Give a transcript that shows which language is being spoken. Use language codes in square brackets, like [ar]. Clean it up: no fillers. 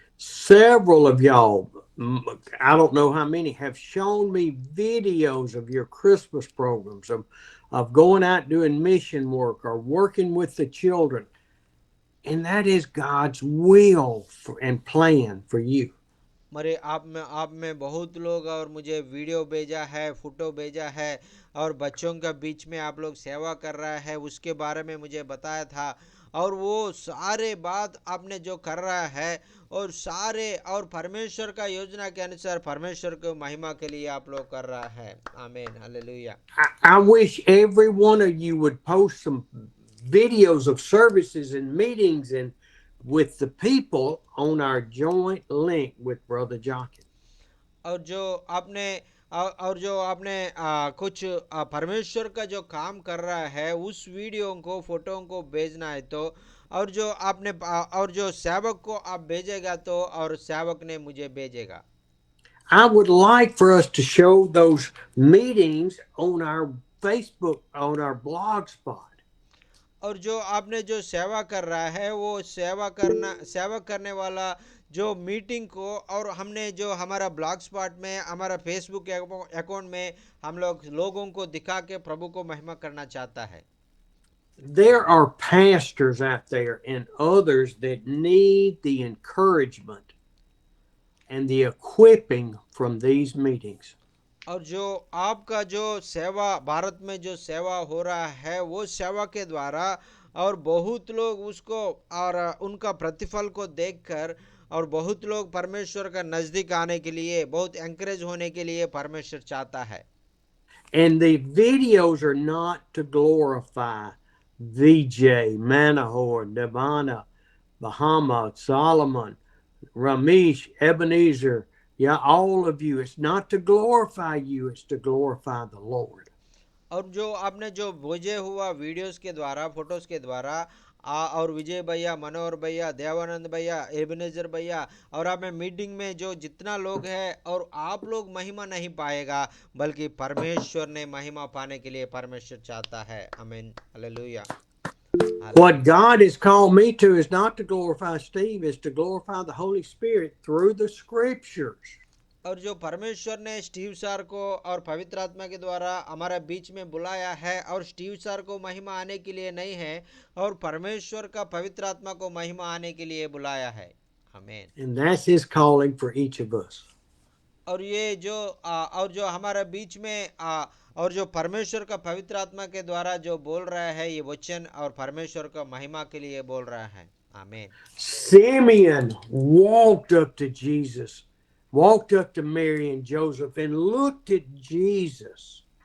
[en] Several of y'all, I don't know how many, have shown me videos of your Christmas programs of going out doing mission work or working with the children. And that is God's will and plan for you. [hi] मरे आप में बहुत लोग और मुझे video भेजा है, photo भेजा है, और बच्चों के बीच में आप लोग सेवा कर रहा है उसके बारे में मुझे बताया था। और वो सारे बात आपने जो कर रहा है, और सारे और परमेश्वर का योजना के अनुसार परमेश्वर को महिमा के लिए आप लोग कर रहा है। आमीन, hallelujah. [en] I wish every one of you would post some videos of services and meetings and with the people on our joint link with Brother Jockey. [hi] और जो आपने और जो आपने कुछ परमेश्वर का जो काम कर रहा है उस वीडियो को, फोटो को भेजना है तो, और जो आपने और जो सेवक को आप भेजेगा तो, और सेवक ने मुझे भेजेगा। [en] I would like for us to show those meetings on our Facebook, on our blog spot. [hi] और जो आपने जो सेवा कर रहा है वो सेवा करने वाला जो मीटिंग को, और हमने जो हमारा ब्लॉग स्पॉट में, हमारा फेसबुक अकाउंट में हम लोगों को दिखा के प्रभु को महिमा करना चाहता है। [en] There are pastors out there and others that need the encouragement and the equipping from these meetings. [hi] और जो आपका जो सेवा भारत में जो सेवा हो रहा है वो सेवा के द्वारा, और बहुत लोग उसको और उनका प्रतिफल को देखकर, और बहुत लोग परमेश्वर का नजदीक आने के लिए, बहुत एंकरेज होने के लिए परमेश्वर चाहता है। [en] And the videos are not to glorify VJ, Manahor, Nirvana, Bahama, Solomon, Ramesh, Ebenezer, yeah, all of you. It's not to glorify you, it's to glorify the Lord. [hi] और जो आपने जो भेजे हुआ वीडियोस के द्वारा, फोटोज के द्वारा, और विजय भैया, मनोहर भैया, देवानंद भैया, एबनेजर भैया, और आप में मीटिंग में जो जितना लोग हैं, और आप लोग महिमा नहीं पाएगा बल्कि परमेश्वर ने महिमा पाने के लिए परमेश्वर चाहता है। आमीन, hallelujah. [en] What God has called me to is not to glorify Steve, is to glorify the Holy Spirit through the scriptures. [hi] और जो परमेश्वर ने स्टीव सर को और पवित्र आत्मा के द्वारा हमारे बीच में बुलाया है, और स्टीव सर को महिमा आने के लिए नहीं है, और परमेश्वर का पवित्र आत्मा को महिमा आने के लिए बुलाया है। आमीन। [en] And that's his calling for each of us. [hi] और ये जो और जो हमारे बीच में और जो परमेश्वर का पवित्र आत्मा के द्वारा जो बोल रहा है ये वचन, और परमेश्वर का महिमा के लिए बोल रहा है। आमीन। [en] Simeon walked up to Jesus, walked up to Mary and Joseph and looked at Jesus.